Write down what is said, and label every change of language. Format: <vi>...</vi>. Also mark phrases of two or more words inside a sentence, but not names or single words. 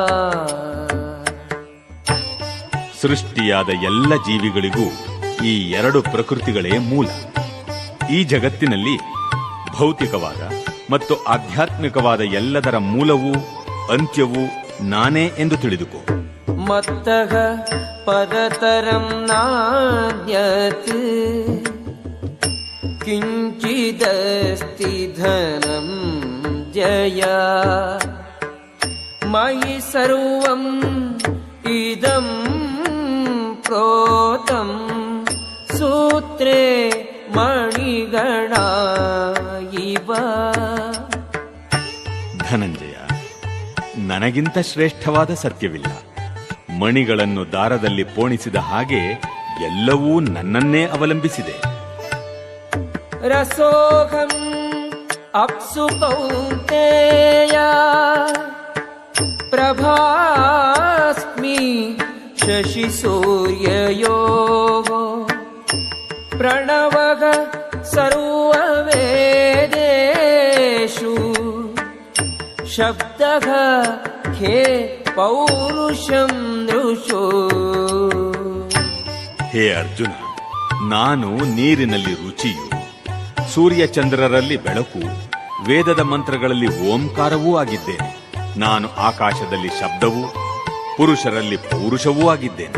<kn>ಸೃಷ್ಟಿಯಾದ ಎಲ್ಲ ಜೀವಿಗಳಿಗೂ ಈ 2 ಪ್ರಕೃತಿಗಳೇ ಮೂಲ. ಈ ಜಗತ್ತಿನಲ್ಲಿ ಭೌತಿಕವಾದ ಮತ್ತು ಆಧ್ಯಾತ್ಮಿಕವಾದ ಎಲ್ಲದರ ಮೂಲವೂ ಅಂತ್ಯವೂ ನಾನೇ ಎಂದು ತಿಳಿದುಕೋ.</kn> <sa>ಮತ್ತಃ ಪರತರಂ ನಾನ್ಯತ್ ಕಿಂಚಿದಸ್ತಿ ಧನಂ ಜಯ ಮಯಿ ಸರ್ವಂ ಇದಂ ಪ್ರೋತಂ ಸೂತ್ರೇ ಮಣಿಗಣ ಇವ.</sa> <kn>ಧನಂಜಯ, ನನಗಿಂತ ಶ್ರೇಷ್ಠವಾದ ಸತ್ಯವಿಲ್ಲ. ಮಣಿಗಳನ್ನು ದಾರದಲ್ಲಿ ಪೋಣಿಸಿದ ಹಾಗೆ ಎಲ್ಲವೂ ನನ್ನನ್ನೇ ಅವಲಂಬಿಸಿದೆ.</kn> <sa>ರಸೋಹಂ ಅಪ್ಸು ಕೌಂತೆಯ ಪ್ರಭಾಸ್ಮಿ शशिसूर्ययोः प्रणवः सर्ववेदेषु शब्दः खे पौरुषं नृषु.</sa> <kn>ಹೇ ಅರ್ಜುನ, ನಾನು ನೀರಿನಲ್ಲಿ ರುಚಿಯು, ಸೂರ್ಯಚಂದ್ರರಲ್ಲಿ ಬೆಳಕು, ವೇದದ ಮಂತ್ರಗಳಲ್ಲಿ ಓಂಕಾರವೂ ಆಗಿದ್ದೇನೆ. ನಾನು ಆಕಾಶದಲ್ಲಿ ಶಬ್ದವೂ, ಪುರುಷರಲ್ಲಿ ಪೌರುಷವೂ ಆಗಿದ್ದೇನೆ.</kn>